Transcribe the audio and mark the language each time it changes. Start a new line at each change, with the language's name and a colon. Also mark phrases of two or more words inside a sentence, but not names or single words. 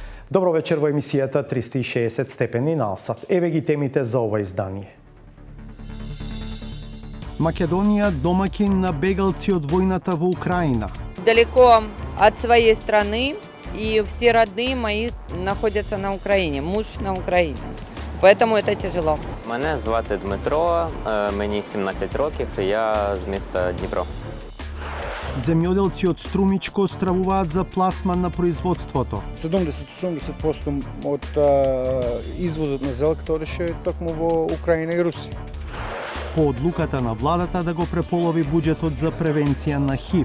Macedonian: Добро вечер во емисијата 360 степени на Алсат. Еве ги темите за ова издание. Македонија домаќин на бегалци од војната во Украина.
Russian: Далеко от своей страны, и все родные мои находятся на Украине, муж на Украине. Поэтому это тяжело.
Ukrainian: Мене звати Дмитро, мені 17 років, і я з міста Дніпро.
Macedonian: Земјоделци од Струмичко стравуваат за пласман на производството. 70-80% од извозот на зелка одеше токму во Украина и Русија. По одлуката на владата да го преполови буџетот за превенција на ХИВ.